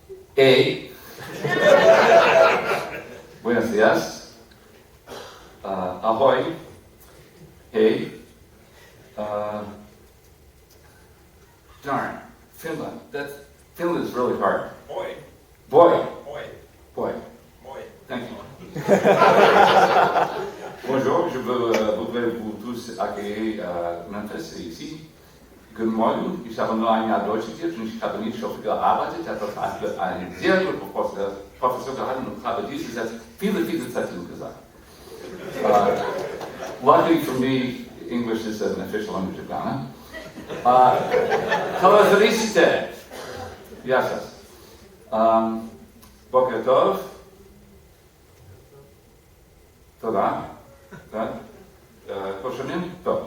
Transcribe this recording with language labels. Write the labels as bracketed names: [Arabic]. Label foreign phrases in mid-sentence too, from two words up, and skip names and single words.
[Spanish] Buenos dias. [English] Ahoy. Hey. Darn. Finland. Finland is really hard. Oi. Boy. Thank you. [French] Bonjour, je voudrais vous tous accueillir à Memphis ici. [German] Guten Morgen, ich habe nur ein Jahr Deutsch studiert und ich habe nicht so viel gearbeitet. Ich habe einen sehr guten Professor gehalten und habe diese Sätze viele Sätze gesagt. [English] Luckily for me, English is an official language of Ghana. Hello, Felicite. [Hebrew] Yes. בוקר טוב. Toda. Poshonim? Top.